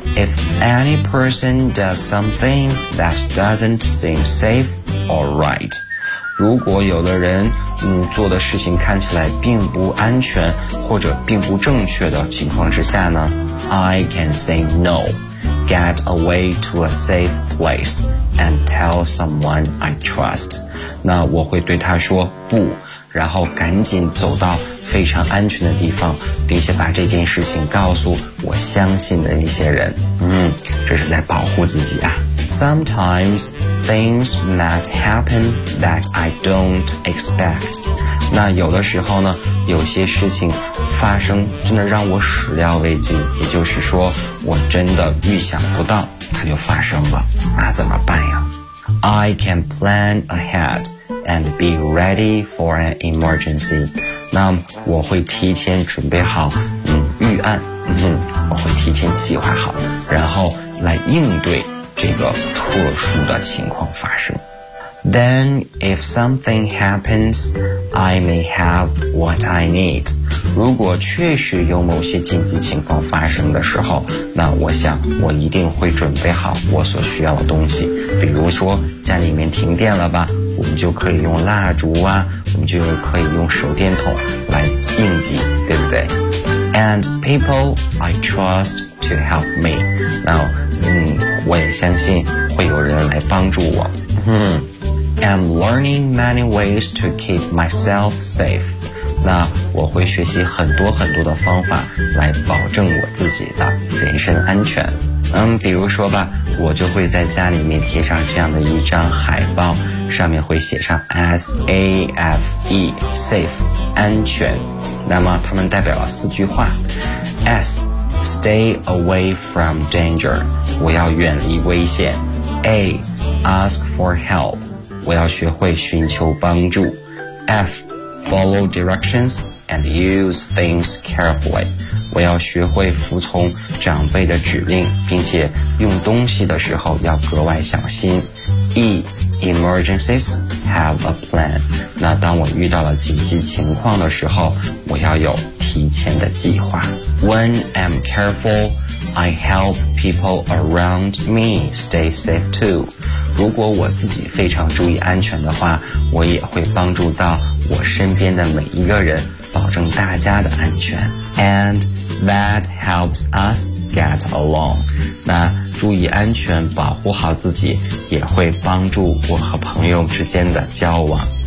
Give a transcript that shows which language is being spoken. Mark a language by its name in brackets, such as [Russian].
[English] If any person does something that doesn't seem safe or right, [Chinese] 如果有的人做的事情看起来并不安全或者并不正确的情况之下呢， [English] I can say no, get away to a safe place and tell someone I trust. [Chinese] 那我会对他说不，然后赶紧走到非常安全的地方，并且把这件事情告诉我相信的一些人。这是在保护自己啊。 [English] Sometimes things might happen that I don't expect. [Chinese] 那有的时候呢，有些事情发生真的让我始料未及，也就是说我真的预想不到它就发生了，那怎么办呀？ [English] I can plan ahead and be ready for an emergency. [Chinese] 那我会提前准备好预案，我会提前计划好，然后来应对这个特殊的情况发生。 [English] Then if something happens, I may have what I need. [Chinese] 如果确实有某些紧急情况发生的时候，那我想我一定会准备好我所需要的东西。比如说家里面停电了吧，我们就可以用蜡烛啊，我们就可以用手电筒来应急，对不对？ [English] And people I trust to help me. [Chinese] Now,我也相信会有人来帮助我。 [English] I'm learning many ways to keep myself safe. [Chinese] 那我会学习很多很多的方法来保证我自己的人身安全。比如说吧，我就会在家里面贴上这样的一张海报，上面会写上 SAFE, safe, 安全。那么它们代表了四句话。 [English] S, stay away from danger. [Chinese] 我要远离危险。 [English] A. Ask for help. [Chinese] 我要学会寻求帮助。 [English] F. Follow directions. and use things carefully. [Chinese] 我要学会服从长辈的指令，并且用东西的时候要格外小心。 [English] E, emergencies have a plan. [Chinese] 那当我遇到了紧急情况的时候，我要有提前的计划。 [English] When I'm careful, I help people around me stay safe too. [Chinese] 如果我自己非常注意安全的话，我也会帮助到我身边的每一个人，保证大家的安全。 [English] And that helps us get along. [Chinese] 那注意安全，保护好自己，也会帮助我和朋友之间的交往。